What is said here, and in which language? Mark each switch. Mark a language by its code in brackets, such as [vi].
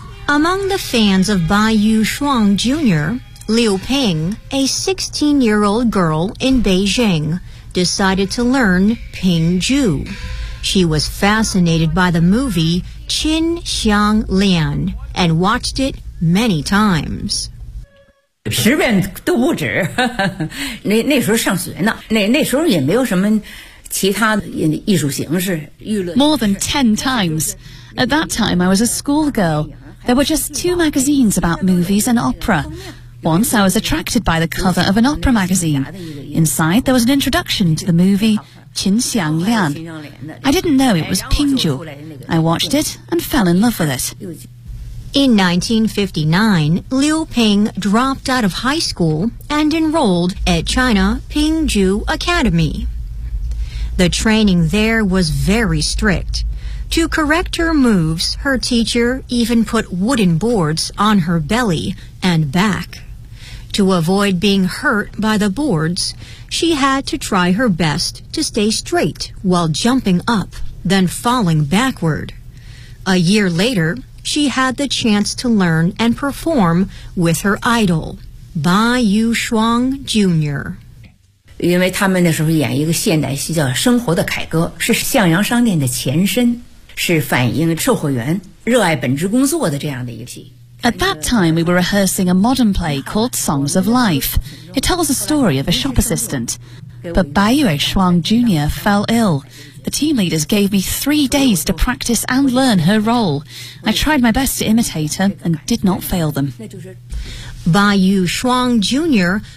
[en] Among the fans of Ba Yu Shuang Jr., Liu Ping, a 16-year-old girl in Beijing, decided to learn Ping Ju. She was fascinated by the movie Qin Xiang Lian and watched it many times. [zh] 十遍都不止，那时候上学呢，那时候也没有什么其他的艺术形式。 [en] More than 10 times. At that time, I was a schoolgirl. There were just two magazines about movies and opera. Once I was attracted by the cover of an opera magazine. Inside, there was an introduction to the movie Qin Xiang Lian. I didn't know it was Ping Ju. I watched it and fell in love with it. In 1959, Liu Ping dropped out of high school and enrolled at China Ping Ju Academy. The training there was very strict. To correct her moves, her teacher even put wooden boards on her belly and back. To avoid being hurt by the boards, she had to try her best to stay straight while jumping up, then falling backward. A year later, she had the chance to learn and perform with her idol, Ba Yu Shuang Jr. [zh] 因为他们那时候演一个现代戏叫《生活的凯歌》，是向阳商店的前身，是反映售货员热爱本职工作的这样的一个戏。 [en] At that time, we were rehearsing a modern play called Songs of Life. It tells the story of a shop assistant. But Bai Yue Shuang Jr. fell ill. The team leaders gave me 3 days to practice and learn her role. I tried my best to imitate her and did not fail them. Ba Yu Shuang Jr.